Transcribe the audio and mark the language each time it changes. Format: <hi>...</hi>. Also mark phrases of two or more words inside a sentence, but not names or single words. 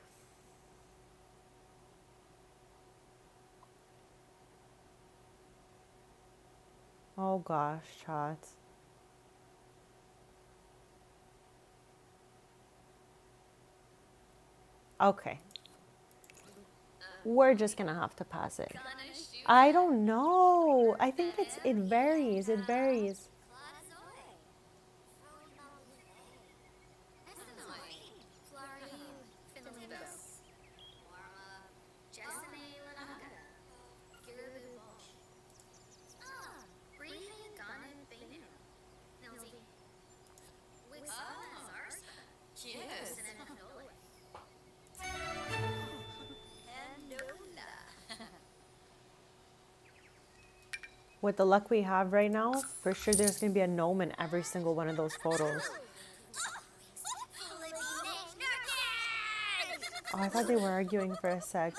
<en>Oh gosh, chat. Okay. We're just gonna have to pass it. I don't know. I think it varies. It varies. Flazoy, Essanoy, Florine, Finlibus, Warma, Jessene Lanaga, Girabu Bosch, Brihe Ganin Benu, Nilzi, Wixana Zarspa, yes, and Nole, Enola. With the luck we have right now, for sure there's going to be a gnome in every single one of those photos. Oh, I thought they were arguing for a sec.</en>